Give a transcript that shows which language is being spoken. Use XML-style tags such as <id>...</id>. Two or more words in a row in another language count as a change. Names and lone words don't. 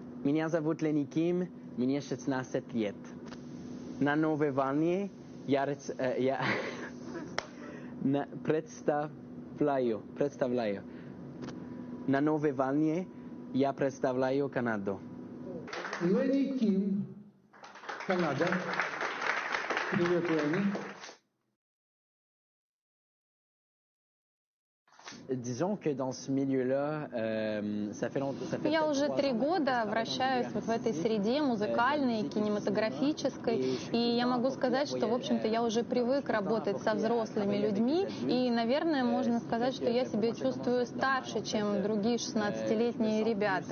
<ru>Меня зовут Ленни Ким, мне 16 лет. На новой волне я представляю. На новой волне я представляю Канаду. Ленни Ким, Канада. Привет, Ленни.</ru> <fr>Disons que dans ce milieu-là, ça fait longtemps.</fr> <ru>Я уже 3 года вращаюсь вот в этой среде музыкальной, кинематографической, и я могу сказать, что, в общем-то, я уже привык работать со взрослыми людьми, и, наверное, можно сказать, что я себя чувствую старше, чем другие 16-летние ребята.</ru>